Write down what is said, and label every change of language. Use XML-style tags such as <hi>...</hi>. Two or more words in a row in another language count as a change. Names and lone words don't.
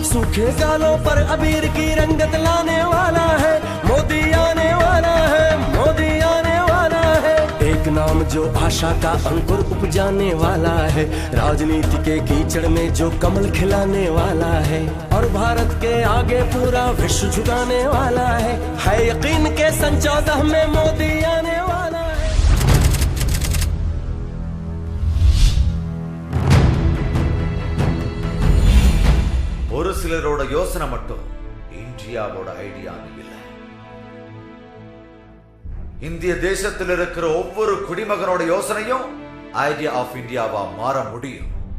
<hi>सूखे गालों पर अबीर की रंगत लाने वाला है मोदी, आने वाला है मोदी, आने वाला है। एक नाम जो आशा का अंकुर उपजाने वाला है, राजनीति के कीचड़ में जो कमल खिलाने वाला है, और भारत के आगे पूरा विश्व झुकाने वाला है यकीन के सन 14 में मोदी आने वाला है।</hi> <ta>ஒரு சிலரோட யோசனை மட்டும் இந்தியாவோட ஐடியான்னு இல்லை. இந்திய தேசத்தில் இருக்கிற ஒவ்வொரு குடிமகனோட யோசனையும்</ta> <en>idea of India</en> <ta>மாற முடியும்.</ta>